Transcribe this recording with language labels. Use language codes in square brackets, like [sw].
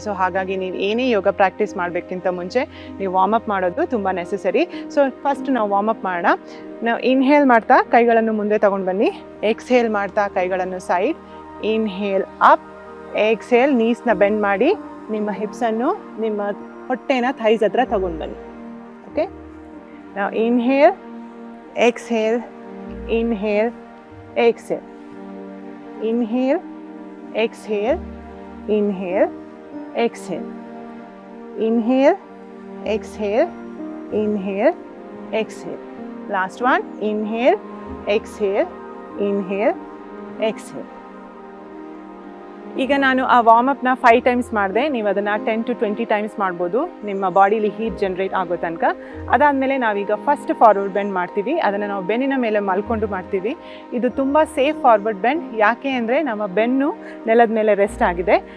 [kn] So ಹಾಗಾಗಿ ನೀವು ಏನೇ ಯೋಗ ಪ್ರಾಕ್ಟೀಸ್ ಮಾಡಬೇಕಿಂತ ಮುಂಚೆ ನೀವು ವಾರ್ಮಪ್ ಮಾಡೋದು ತುಂಬ ನೆಸೆಸರಿ. ಸೊ ಫಸ್ಟ್ ನಾವು ವಾರ್ಮಪ್ ಮಾಡೋಣ. ನಾವು ಇನ್ಹೇಲ್ ಮಾಡ್ತಾ ಕೈಗಳನ್ನು ಮುಂದೆ ತೊಗೊಂಡು ಬನ್ನಿ, ಎಕ್ಸ್ಹೇಲ್ ಮಾಡ್ತಾ ಕೈಗಳನ್ನು side, inhale up, exhale ನೀಸ್ನ bend ಮಾಡಿ ನಿಮ್ಮ ಹಿಪ್ಸನ್ನು ನಿಮ್ಮ ಹೊಟ್ಟೆನ ಥೈಸ್ ಹತ್ರ ತೊಗೊಂಡು ಬನ್ನಿ. [en] Okay, now inhale, exhale, inhale, exhale, inhale, exhale, inhale, exhale, inhale, exhale, inhale, exhale. Last one, inhale, exhale, inhale, exhale. [kn] ಈಗ ನಾನು ಆ ವಾರ್ಮಪ್ನ 5 ಟೈಮ್ಸ್ ಮಾಡಿದೆ. ನೀವು ಅದನ್ನು 10 to 20 ಟೈಮ್ಸ್ ಮಾಡ್ಬೋದು ನಿಮ್ಮ ಬಾಡಿಲಿ ಹೀಟ್ ಜನ್ರೇಟ್ ಆಗೋ ತನಕ. ಅದಾದಮೇಲೆ ನಾವೀಗ ಫಸ್ಟ್ ಫಾರ್ವರ್ಡ್ ಬೆಂಡ್ ಮಾಡ್ತೀವಿ. ಅದನ್ನು ನಾವು ಬೆನ್ನಿನ ಮೇಲೆ ಮಲ್ಕೊಂಡು ಮಾಡ್ತೀವಿ. ಇದು ತುಂಬ ಸೇಫ್ ಫಾರ್ವರ್ಡ್ ಬೆಂಡ್. ಯಾಕೆ ಅಂದರೆ ನಮ್ಮ ಬೆನ್ನು ನೆಲದ ಮೇಲೆ ರೆಸ್ಟ್ ಆಗಿದೆ.